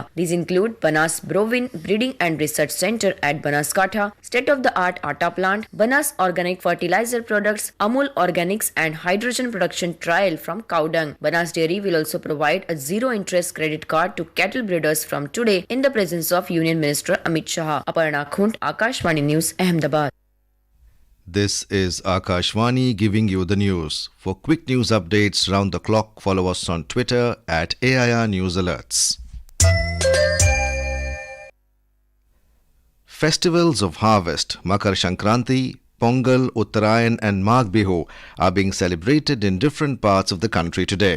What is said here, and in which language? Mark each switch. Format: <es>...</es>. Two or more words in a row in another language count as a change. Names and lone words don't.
<en>These include Banas Bovine Breeding and Research Center at Banaskantha, state-of-the-art atta plant, Banas Organic Fertilizer Products, Amul Organics and Hydrogen Production Trial from cow dung. Banas Dairy will also provide a zero-interest credit card to cattle breeders from today in the presence of Union Minister Amit Shah. Aparna Khund, Akashvani News, Ahmedabad. This is Akashvani giving you the news. For quick news updates round the clock, follow us on Twitter at AIR News Alerts. Festivals of harvest, Makar Sankranti, Pongal, Uttarayan and Magh Bihu are being celebrated in different parts of the country today.</en>